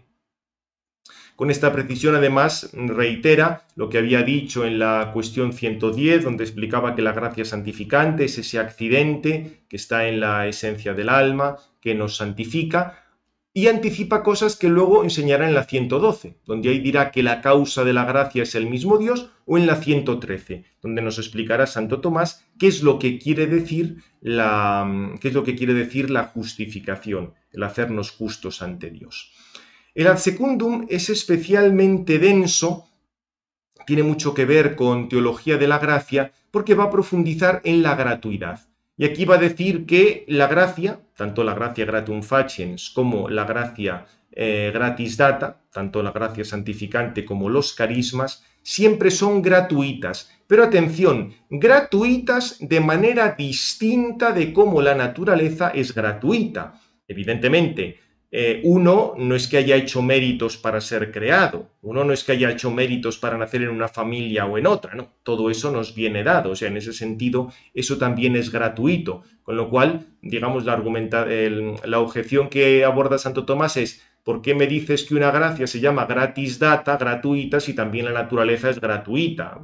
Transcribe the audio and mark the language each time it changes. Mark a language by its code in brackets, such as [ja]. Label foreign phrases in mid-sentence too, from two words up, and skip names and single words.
[es] Con esta precisión, además, reitera lo que había dicho en la cuestión 110, donde explicaba que la gracia santificante es ese accidente que está en la esencia del alma, que nos santifica, y anticipa cosas que luego enseñará en la 112, donde ahí dirá que la causa de la gracia es el mismo Dios, o en la 113, donde nos explicará Santo Tomás qué es lo que quiere decir la justificación, el hacernos justos ante Dios. El [la] ad secundum [es] es especialmente denso, tiene mucho que ver con teología de la gracia, porque va a profundizar en la gratuidad. Y aquí va a decir que la gracia, tanto la gracia [la] gratum faciens [es] como la gracia [la] gratis data, [es] tanto la gracia santificante como los carismas, siempre son gratuitas. Pero atención, gratuitas de manera distinta de cómo la naturaleza es gratuita. Evidentemente, uno no es que haya hecho méritos para ser creado, uno no es que haya hecho méritos para nacer en una familia o en otra, no, todo eso nos viene dado, o sea, en ese sentido, eso también es gratuito, con lo cual, digamos, la objeción que aborda Santo Tomás es: ¿por qué me dices que una gracia se llama [la] gratis data, [es] gratuita, si también la naturaleza es gratuita?